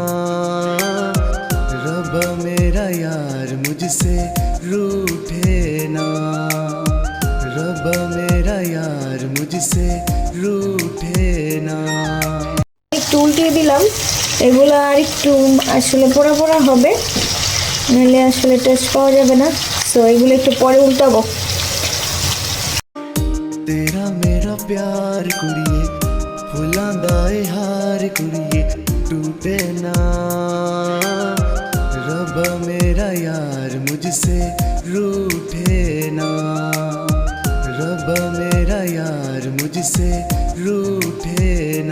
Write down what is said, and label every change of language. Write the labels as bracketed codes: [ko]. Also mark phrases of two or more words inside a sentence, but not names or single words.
[hi] रब मेरा यार मुझसे रूठे ना, रब मेरा यार मुझसे रूठे ना। [bn] একটু উল্টিয়ে দিলাম, এগুলো আর একটু আসলে পোড়া পোড়া হবে, নাহলে আসলে টেস্ট পাওয়া যাবে না। সো এগুলো একটু পরে উল্টাবো। [pa] ਤੇਰਾ ਮੇਰਾ ਪਿਆਰ ਕੁੜੀਏ ਫੁੱਲਾਂ ਦਾ ਏ ਹਾਰ ਕੁੜੀਏ ਟੁੱਟੇ ਨਾ, [hi] रब मेरा यार मुझसे रूठे ना, रब मेरा यार मुझसे रूठे ना।